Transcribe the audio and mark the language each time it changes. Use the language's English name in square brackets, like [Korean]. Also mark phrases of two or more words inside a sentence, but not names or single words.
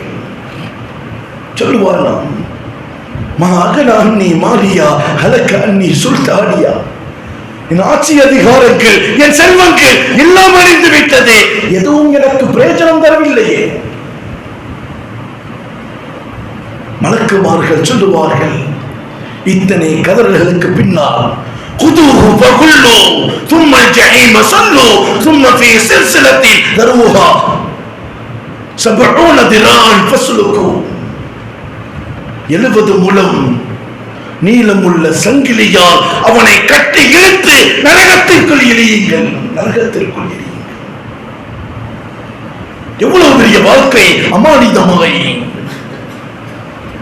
[Arabic] சொல்லுவானாம், ما أغنى عني ماليه هلك عني سلطانيه. [Tamil] என் ஆட்சி அதிகாரங்கள், என் செல்வங்கள் எல்லாம் அழிந்து விட்டதே, எதுவும் எனக்கு பிரயோஜனம் தரவில்லையே. மலக்குமார்கள் சொல்லுவார்கள், இத்தனை கதறல்களுக்கு பின்னால் [Arabic] خذوه فغلوا ثم الجحيم صلوا ثم في سلسلة ذرعها 70 ذراعا فاسلكوا. [Tamil] 70 முழம் நீளமுள்ள சங்கிலியால் அவனை கட்டி இழுத்து நரகத்திற்குள் எறியுங்கள், நரகத்திற்குள் எறியுங்கள். எவ்வளவு பெரிய வாழ்க்கை அமானிதமாய்.